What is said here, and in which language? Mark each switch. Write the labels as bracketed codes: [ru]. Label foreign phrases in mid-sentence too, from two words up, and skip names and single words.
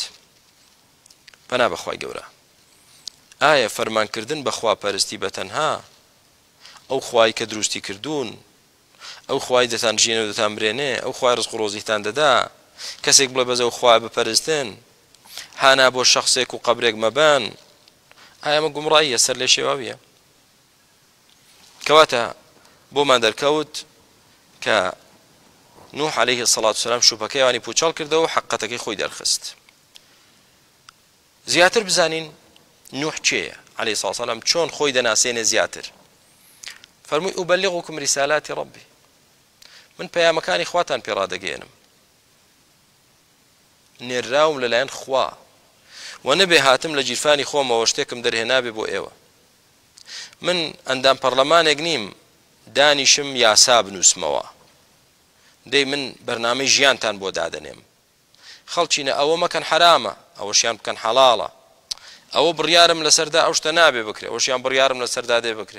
[ckb] پەنا بەخوای گەورە، ئایا فەرمانکردن بە خواپەرستی بەتەنها ئەو خوای کە دروستی کردوون، ئەو خوای دەتان ژینە و دەتان برێنێ، ئەو خوای ڕزق و ڕۆزیتان دەدا، کەسێک بڵێ بەزە و خوای بپەرستن، هانا بۆ شەخصێک و قەبرێک مەبەن، ئایا ئەمە گومڕاییە سەر لێ شێواویە؟ کەواتە بۆمان دەرکەوت کە نوح [ar] عليه الصلاة والسلام [ckb] شوپەکەیوانی پوچەڵ کردەوە و حقەتەکەی خۆی دەرخست. زیاتر بزانین نوح چێیە [ar] عليه الصلاة والسلام، [ckb] چۆن خۆی دەناسێنێ زیاتر. فەرمووی [ar] ئوبەلیغوکم ریسالاتی ڕەبی، [ckb] من پەیامەکانی خواتان پێڕادەگەێنم، نێراوم لەلایەن خوا و نەبێ هاتم لە جیرفانی خۆمەوە شتێکم دەرهێنابێ بۆ ئێوە. من ئەندام پەرلەمانێک نیم دانیشم یاسا بنووسمەوە، دەی من بەرنامەی ژیانتان بۆ دادەنێم، خەڵچینە ئەوە مەکەن حرامە ئەوەشیان بکەن حەڵاڵە، ئەوە بڕیارم لەسەردا ئەو شتە نابێ بکرێ ئەوەشیان بڕیارم لەسەردا دێ بکرێ.